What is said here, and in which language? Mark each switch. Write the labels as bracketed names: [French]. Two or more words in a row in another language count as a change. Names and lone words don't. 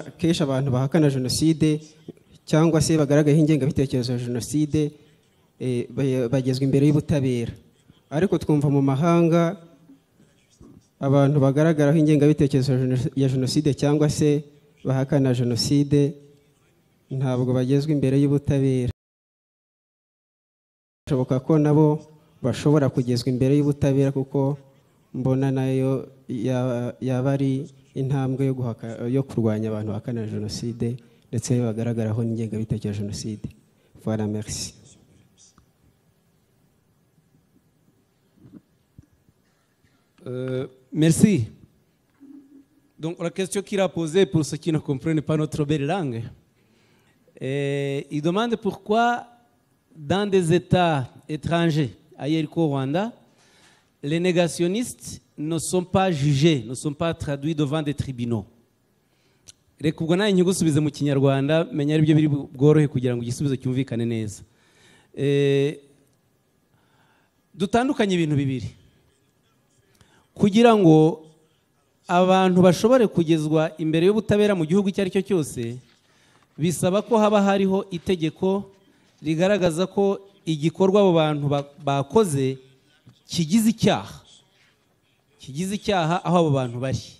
[Kinyarwanda] kenshi abantu bahakana jenoside cyangwa se bagaragayeho ingengabitekerezo ya jenoside bagezwa imbere y'ubutabera, ariko twumva mu mahanga abantu bagaragaraho ingengabitekerezo ya jenoside cyangwa se bahakana jenoside ntabwo bagezwa imbere y'ubutabera. Bishoboka ko nabo bashobora kugezwa imbere y'ubutabera kuko mbona nayo yaba ari intambwe yo kurwanya abantu bahakana jenoside ndetse bagaragaraho n'ingengabitekerezo ya jenoside. [French] Voilà, merci. Merci. Donc la question qu'il a posée, pour ceux qui ne comprennent pas notre belle langue, il demande pourquoi dans des États étrangers, ailleurs qu'au Rwanda, les négationnistes ne sont pas jugés, ne sont pas traduits devant des tribunaux. [Kinyarwanda] Reka ubwo nawe nyigusubize mu Kinyarwanda menya ari byo biri bworohe kugira ngo igisubizo cyumvikane neza. Dutandukanye ibintu bibiri. Kugira ngo abantu bashobore kugezwa imbere y'ubutabera mu gihugu icyo ari cyo cyose, bisaba ko haba hariho itegeko rigaragaza ko igikorwa abo bantu bakoze kigize icyaha aho abo bantu bari.